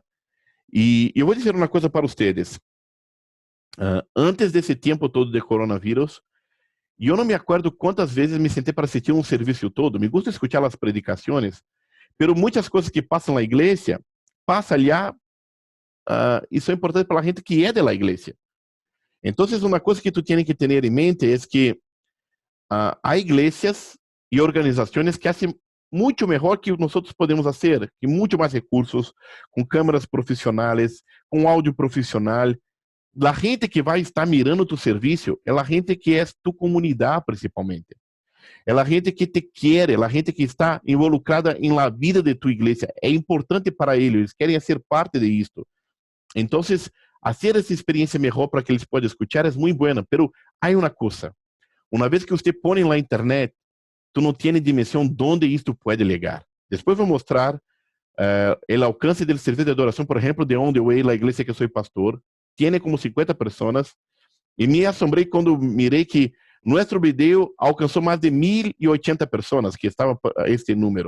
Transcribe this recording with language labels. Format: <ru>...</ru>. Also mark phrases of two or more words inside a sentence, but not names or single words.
<pt>E eu vou dizer uma coisa para vocês. Antes desse tempo todo de coronavírus, eu não me acordo quantas vezes me sentei para assistir um serviço todo.</pt> <es>Me gusta</es> <pt>escutar as predicações, pero muitas coisas que passam na igreja, passa ali, isso é importante para a gente que é da igreja.</pt> <es>Entonces, una cosa que tú tienes que tener en mente es que hay iglesias y organizaciones que hacen mucho mejor que nosotros podemos hacer, y mucho más recursos, con cámaras profesionales, con audio profesional. La gente que va a estar mirando tu servicio es la gente que es tu comunidad principalmente.</es> <pt>É a gente que te quer, é a gente que está involucrada em</pt> <es>la vida de tu</es> <pt>igreja. É importante para eles, querem ser parte de isto. Então, fazer essa experiência melhor para que eles possam escutar é muito buena, pero há uma coisa. Uma vez que você põe na internet, tu não tem dimensão onde isto pode chegar. Depois vou mostrar o alcance do serviço de adoração, por exemplo, de On The Way, a igreja que sou pastor. Tem como 50 pessoas. E me assombrei quando mirei que nosso vídeo alcançou mais de 1.080 pessoas, que estava este número.</pt>